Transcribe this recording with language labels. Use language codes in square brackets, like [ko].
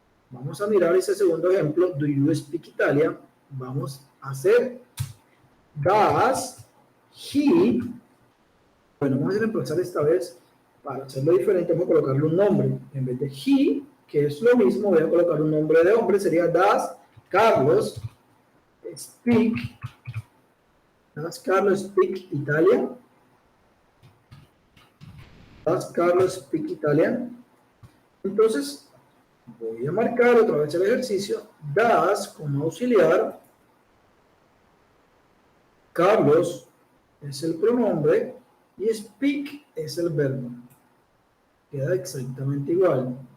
[es] Vamos a mirar ese segundo ejemplo, [en] do you speak Italian? [es] Vamos a hacer does he, bueno, vamos a reemplazar esta vez, para hacerlo diferente, vamos a colocarle un nombre. En vez de he, que es lo mismo, voy a colocar un nombre de hombre, sería [en] does Carlos speak. Does Carlos speak Italian? Does Carlos speak Italian? [es] Entonces, voy a marcar otra vez el ejercicio. Does como auxiliar. Carlos es el pronombre y speak es el verbo. Queda exactamente igual.